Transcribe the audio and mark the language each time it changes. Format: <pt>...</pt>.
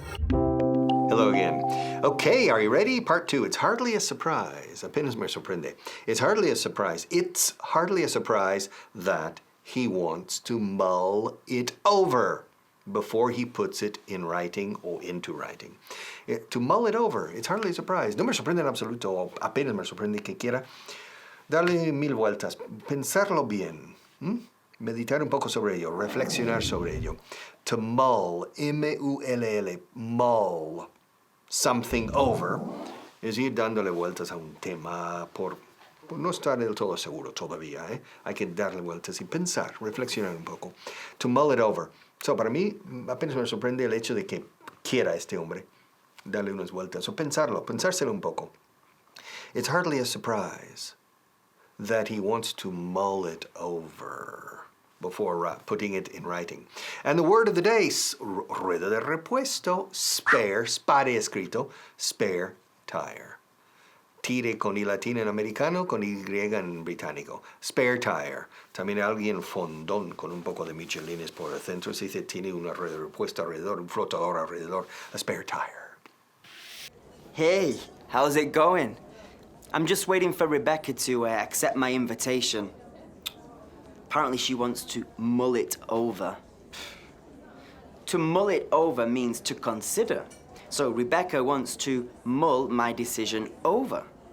<en>Hello again. Okay, are you ready? Part 2. It's hardly a surprise.</en> <es>Apenas me sorprende.</es> <en>It's hardly a surprise. It's hardly a surprise that he wants to mull it over before he puts it in writing or into writing. To mull it over, it's hardly a surprise.</en> <es>No me sorprende en absoluto, o apenas me sorprende que quiera darle 1000 vueltas, pensarlo bien, meditar un poco sobre ello, reflexionar sobre ello. To mull, M-U-L-L,</es> <en>mull something over,</en> <es>es ir dándole vueltas a un tema por no estar del todo seguro todavía, ¿eh? Hay que darle vueltas y pensar, reflexionar un poco.</es> <en>To mull it over.</en> <es>So, para mí, apenas me sorprende el hecho de que quiera este hombre darle unas vueltas o pensárselo un poco.</es> <en>It's hardly a surprise that he wants to mull it over before putting it in writing. And the word of the day,</en> <es>rueda de repuesto,</es> <en>spare escrito, spare tire.</en> <es>Tire con I latino en americano, con Y en británico. Spare tire. También alguien fondón con un poco de michelines por el centro se dice tiene una rueda de repuesto alrededor, un flotador alrededor,</es> <en>a spare tire. Hey, how's it going? I'm just waiting for Rebecca to accept my invitation. Apparently she wants to mull it over. To mull it over means to consider. So Rebecca wants to mull my decision over.</en>